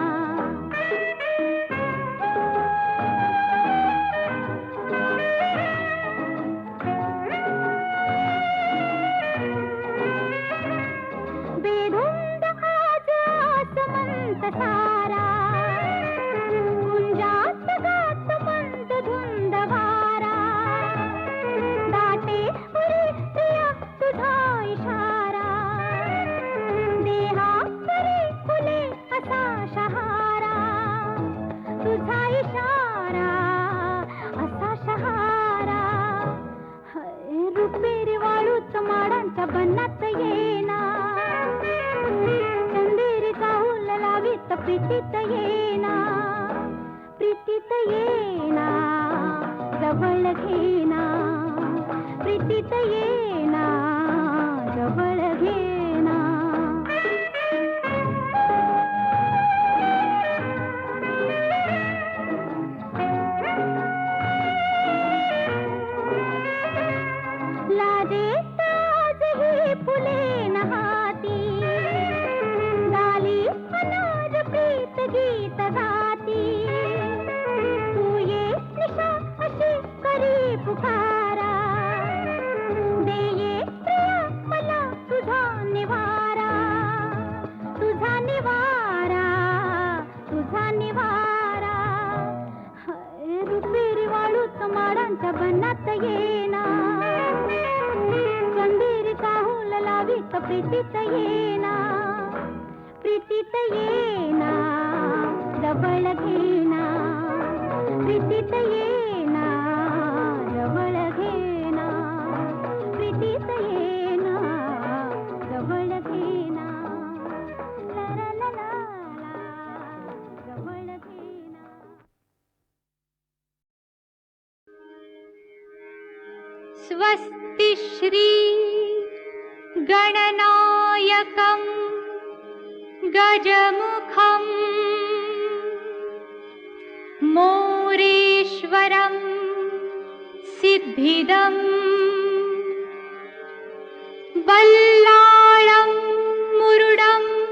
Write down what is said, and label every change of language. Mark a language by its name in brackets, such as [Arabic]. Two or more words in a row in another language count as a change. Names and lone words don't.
[Marathi] बेधुंद आज आसमंत सारा, गुंजात गात मंद धुंद वारा, दाटे उरी प्रिया तुझा इशारा, देहा परी फुले असा शहारा, तुझा इशारा असा शहारा, रुपेरी वाळूत माडांच्या बनात येना, चंदेरी चाहूल लावीत प्रीतीत येना, प्रीतीत येना, जवळ घेना, प्रीतीत येना, जवळ घेना, लाजेत आजही फुले नहाती, गाली अनार प्रीत गीत गाती, तू ये निशा अशी करी पुकारा, दे ये प्रिया मला तुझा निवारा, तुझा निवारा, तुझा निवारा, रुपेरी वाळूत माडांच्या बनात येना, चंदेरी चाहूल लावीत प्रीतीत येना, प्रीतीत येना, जवळ घेना, प्रीतीत येना, जवळ घेना, प्रीतीत येना, जवळ घेना, ला ला ला ला, जवळ घेना. [Sanskrit] स्वस्ति श्री गणनायकं गजमुखं मोरेश्वरं सिद्धिदं बल्लाळं मुरुडं